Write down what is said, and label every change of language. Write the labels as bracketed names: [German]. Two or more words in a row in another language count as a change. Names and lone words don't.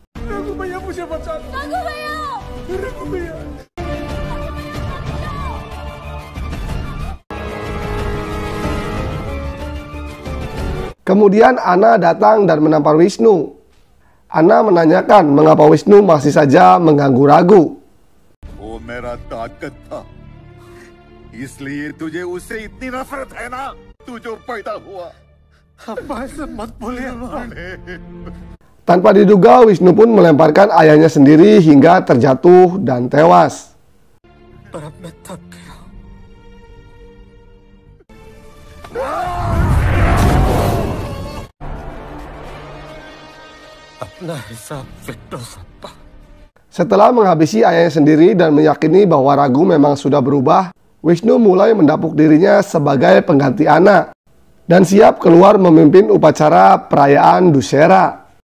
[Indonesian] Kemudian Anna datang dan menampar Wisnu. Anna menanyakan mengapa Wisnu masih saja mengganggu Raghu. [Hindi] वो मेरा ताकत था, इसलिए तुझे उससे इतनी नफरत है ना, तू जो पैदा हुआ। मत बोलिए। [Indonesian] Tanpa diduga, Wisnu pun melemparkan ayahnya sendiri hingga terjatuh dan tewas. Setelah menghabisi ayahnya sendiri dan meyakini bahwa Raghu memang sudah berubah, Wisnu mulai mendapuk dirinya sebagai pengganti Anna dan siap keluar memimpin upacara perayaan Dussehra.